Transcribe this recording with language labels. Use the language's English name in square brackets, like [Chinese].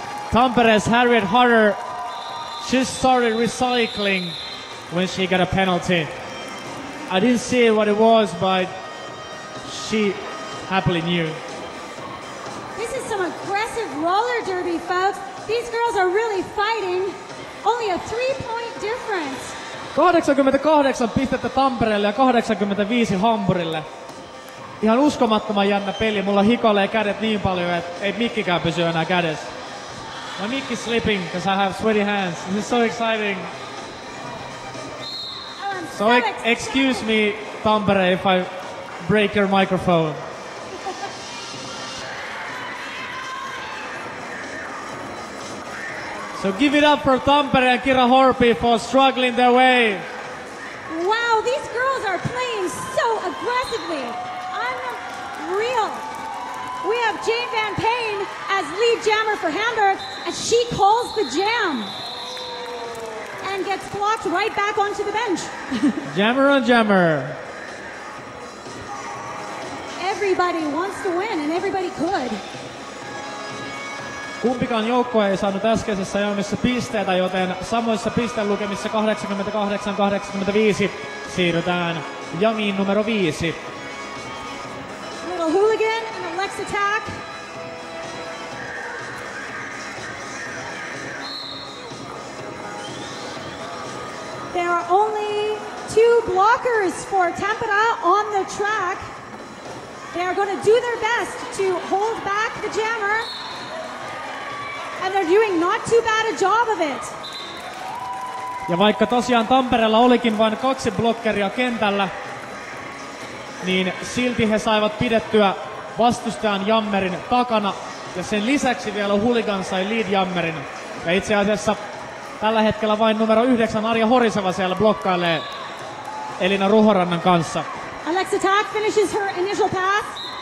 [English] Tampere's Harriet Harder just started recycling when she got a penalty. I didn't see what it was, but she happily knew. This is some aggressive roller derby, folks. These girls are really fighting. Only a 3-point difference. [Finnish] 88 pistettä Tampereelle ja 85 Hampurille. Ihan uskomattoman jännä peli. Mulla hikoilee kädet niin paljon, että ei mikkikään pysy enää kädessä. [English] My mic is slipping because I have sweaty hands. This is so exciting. So excuse me, Tampere, if I break your microphone. So give it up for Tampere and Kira Horpi for struggling their way. Wow, these girls are playing so aggressively. Unreal. We have Jane Van Payne as lead jammer for Hamburg, and she calls the jam and gets blocked right back onto the bench. Jammer on jammer. everybody wants to win, and everybody could. [Finnish] Kumpikaan joukkue ei saanut äskeisessä jamissa pisteitä, joten samoissa pistelukemissa 88-85 siirrytään jamiin numero 5. [English] Little Hooligan and Alex Attack. There are only 2 blockers for Tampere on the track. They are going to do their best to hold back the jammer. And they're doing not too bad a job of it. [Finnish] Ja vaikka tosiaan Tampereella olikin vain 2 blokkeria kentällä, niin silti he saivat pidettyä vastustajan jammerin takana. Ja sen lisäksi vielä Hooligan sai lead jammerin. Ja itse asiassa tällä hetkellä vain numero 9 Arja Horiseva siellä blokkailee Elina Ruhorannan kanssa. [English] Alex Attack finishes her initial pass.